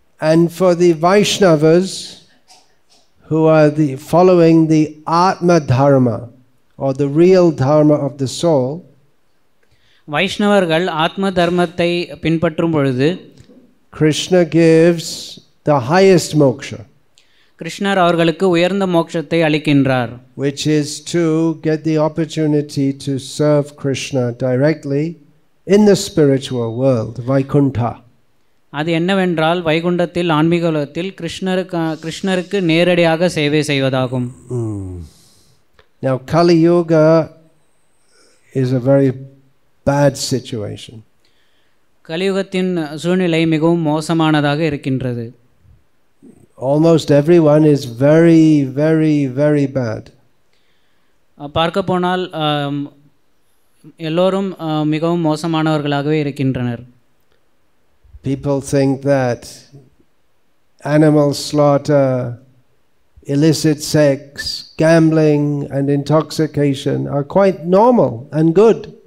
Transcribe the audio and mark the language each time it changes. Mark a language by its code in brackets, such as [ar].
[en] And for the Vaishnavas who are following the Atma Dharma or the real dharma of the soul, [ta] வைஷ்ணவர்கள் ஆத்ம தர்மத்தை பின்பற்றும் பொழுது [en] Krishna gives the highest moksha, [ta] கிருஷ்ணர் அவர்களுக்கு உயர்ந்த மோட்சத்தை அளிக்கின்றார், [en] which is to get the opportunity to serve Krishna directly in the spiritual world, Vaikuntha. [ta] அது என்னவென்றால் வைகுண்டத்தில் ஆன்மீக உலகத்தில் கிருஷ்ணருக்கு நேரடியாக சேவை செய்வதாகும். [en] Now Kali Yuga is a very bad situation. [ta] கலியுகத்தின் சூழ்நிலை மிகவும் மோசமானதாக இருக்கின்றது. [en] Almost everyone is very, very, very bad. [ta] பார்க்க போனால் எல்லோரும் மிகவும் மோசமானவர்களாகவே இருக்கின்றனர். [en] People think that animal slaughter, illicit sex, gambling and intoxication are quite normal and good.